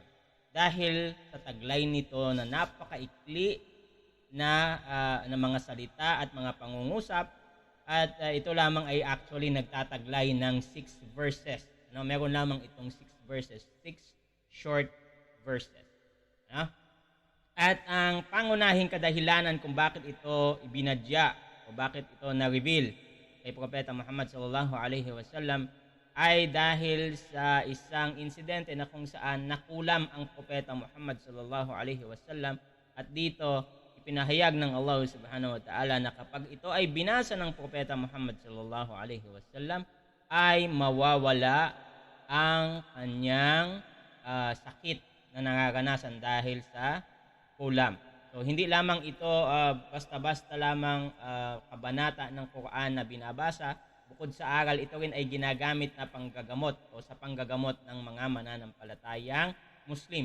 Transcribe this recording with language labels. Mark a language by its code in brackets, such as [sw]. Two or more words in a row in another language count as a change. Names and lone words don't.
[tl] Dahil sa taglay nito na napakaikli na mga salita at mga pangungusap, at ito lamang ay actually nagtataglay ng 6 verses. Meron lamang itong 6 verses, [en] 6 short verses. [tl] At ang pangunahing kadahilanan kung bakit ito ibinadya o bakit ito na-reveal kay Propeta Muhammad [ar] صلى الله عليه وسلم [tl] ay dahil sa isang insidente na kung saan nakulam ang Propeta Muhammad [ar] صلى الله عليه وسلم, [tl] at dito ipinahayag ng Allah [ar] سبحانه وتعالى [tl] na kapag ito ay binasa ng Propeta Muhammad [ar] صلى الله عليه وسلم [tl] ay mawawala ang kanyang sakit na nararanasan dahil sa kulam. So hindi lamang ito basta-basta lamang kabanata ng Quran na binabasa. Bukod sa aral, ito rin ay ginagamit na panggagamot o sa panggagamot ng mga mananampalatayang Muslim.